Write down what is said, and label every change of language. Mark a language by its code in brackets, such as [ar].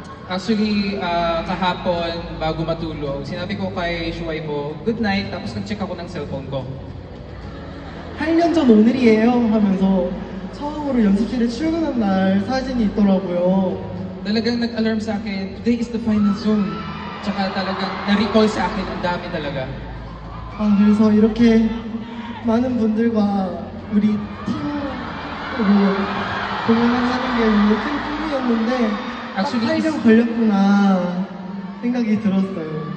[tl] Actually, kahapon bago matulog, sinabi ko kay Shuai po, [en] good night, [tl] tapos nag-check ako ng cellphone ko. [ko] 8년 전 오늘이에요 하면서 처음으로 연습실에 출근한 날 사진이 있더라고요. [tl] Talagang nag-alarm sa akin, [en] today is the final zone. [tl] Tsaka talagang na-recall sa akin, ang dami talaga. [ko] 그래서 이렇게 많은 분들과 우리 팀으로 공연하는 게 너무 큰 꿈이었는데 딱 [en] Actually, [ko] 8년 걸렸구나 생각이 들었어요.